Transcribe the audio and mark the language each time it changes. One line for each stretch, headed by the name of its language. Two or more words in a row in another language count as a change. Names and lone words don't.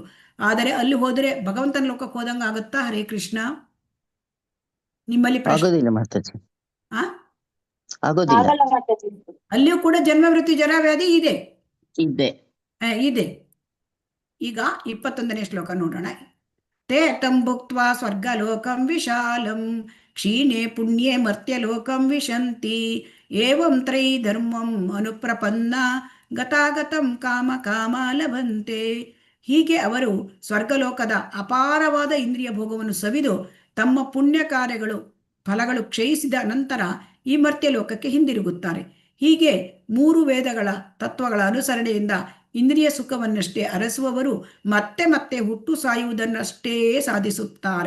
Kannada: ಆದರೆ ಅಲ್ಲಿ ಹೋದರೆ ಭಗವಂತನ ಲೋಕಕ್ಕೆ ಹೋದಂಗೆ ಆಗುತ್ತಾ? ಹರೇ ಕೃಷ್ಣ. ನಿಮ್ಮಲ್ಲಿ ಅಲ್ಲಿಯೂ ಕೂಡ ಜನ್ಮ ಮೃತ್ಯು ಜರ ವ್ಯಾಧಿ ಇದೆ. ಈಗ 21ನೇ ಶ್ಲೋಕ ನೋಡೋಣ.
Sanskrit: ತೇ ತಂ ಭುಕ್ತ್ವಾ ಸ್ವರ್ಗಲೋಕಂ ವಿಶಾಲಂ ಕ್ಷೀಣೆ ಪುಣ್ಯೆ ಮರ್ತ್ಯಲೋಕಂ ವಿಶಂತಿ ಏವಂ ತ್ರೈ ಧರ್ಮಂ ಅನುಪ್ರಪನ್ನ ಗತಾಗತಂ ಕಾಮ ಕಾಮ ಲಭಂತೆ.
Kannada: ಹೀಗೆ ಅವರು ಸ್ವರ್ಗಲೋಕದ ಅಪಾರವಾದ ಇಂದ್ರಿಯ ಭೋಗವನ್ನು ಸವಿದು ತಮ್ಮ ಪುಣ್ಯ ಕಾರ್ಯಗಳು ಫಲಗಳು ಕ್ಷಯಿಸಿದ ನಂತರ ಈ ಮರ್ತ್ಯಲೋಕಕ್ಕೆ ಹಿಂದಿರುಗುತ್ತಾರೆ. ಹೀಗೆ 3 ವೇದಗಳ ತತ್ವಗಳ ಅನುಸರಣೆಯಿಂದ ಇಂದ್ರಿಯ ಸುಖವನ್ನಷ್ಟೇ ಅರಸುವವರು ಮತ್ತೆ ಮತ್ತೆ ಹುಟ್ಟು ಸಾಯುವುದನ್ನಷ್ಟೇ ಸಾಧಿಸುತ್ತಾರೆ.